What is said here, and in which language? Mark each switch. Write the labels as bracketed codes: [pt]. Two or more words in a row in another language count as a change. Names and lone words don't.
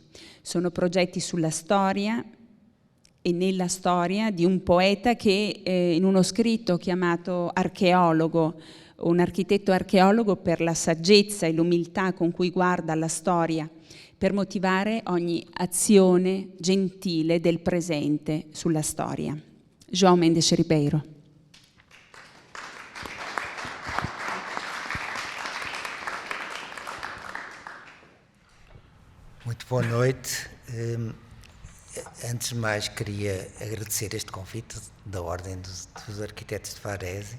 [it] Sono progetti sulla storia e nella storia di un poeta che in uno scritto chiamato Archeologo, un architetto archeologo per la saggezza e l'umiltà con cui guarda alla storia, per motivare ogni azione gentile del presente sulla storia. [pt] João Mendes Ribeiro. Muito boa noite. Antes de mais, queria agradecer este convite da Ordem dos Arquitetos de Varese.